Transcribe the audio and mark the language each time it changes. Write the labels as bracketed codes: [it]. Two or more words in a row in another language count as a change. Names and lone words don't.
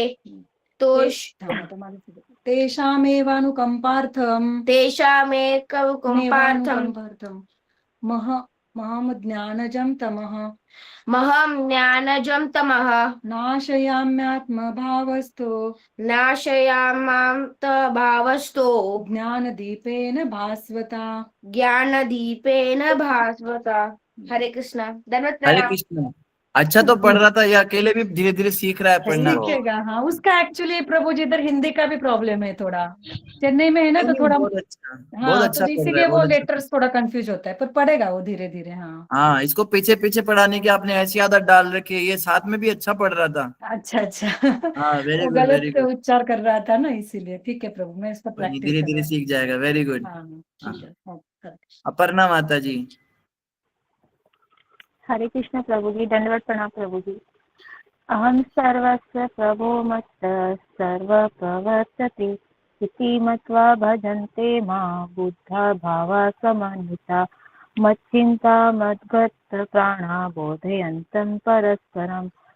[sa] तेषामेवानुकम्पार्थम् महं ज्ञानजं तमः नाशयामात्मभावस्थो ज्ञानदीपेन भास्वता। [hi] हरे कृष्णा। धन्यवाद हरे प्रणाम। कृष्ण। अच्छा तो पढ़ रहा था, ये अकेले भी धीरे धीरे सीख रहा है पढ़ना। सीखेगा। हाँ, उसका एक्चुअली प्रभु जी इधर हिंदी का भी प्रॉब्लम है थोड़ा, चेन्नई में है ना, तो थोड़ा बहुत अच्छा, हाँ, बहुत अच्छा तो पढ़ रहा इसीलिए है, वो बहुत अच्छा। लेटर्स थोड़ा कंफ्यूज होता है, पर पढ़ेगा वो धीरे धीरे। हाँ हाँ, इसको पीछे पीछे पढ़ाने की आपने ऐसी आदत डाल रखी है, ये साथ में भी अच्छा पढ़ रहा था। अच्छा हाँ, वेरी वो [en] good very [hi] गलत गुड। उच्चार कर रहा था ना, इसीलिए। ठीक है प्रभु, मैं इसका प्रैक्टिस धीरे कर धीरे रहा सीख जाएगा। [en] very good. [hi] हूँ। हाँ ठीक है। हाँ। अपर्णा माता जी। हरे कृष्ण प्रभु जी, दंडवत प्रणाम प्रभु जी। [sa] अहम सर्वस्य प्रभो मत्तः सर्व प्रवर्तते इति मत्वा भजन्ते मां बुद्धा भावा समन्विता मच्चिन्ता मद्गत प्राणा बोधयन्तं परस्परं